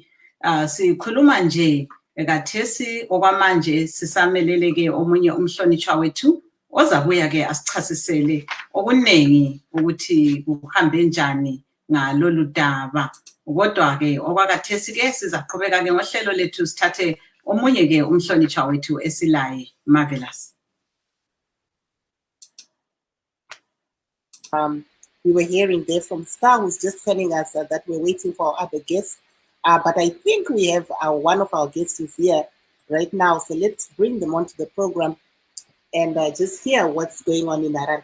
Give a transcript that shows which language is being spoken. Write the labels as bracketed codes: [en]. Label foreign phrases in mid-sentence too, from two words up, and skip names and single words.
[nd] Sikhuluma nje kathesi okwamanje sisamelele ke omunye umhlonitshwa wethu ozabuya ke asichasisele okunengi ukuthi kuhambe njani ngalolu daba. Kodwa ke okwakathesi ke sizaqhubeka ke ngohlelo lethu sithathe omunye ke umhlonitshwa wethu esilaye. [en] Marvelous. We were hearing there from Star, who's just telling us that we're waiting for our other guests. But I think we have one of our guests who's here right now. So let's bring them onto the program and just hear what's going on in Haran.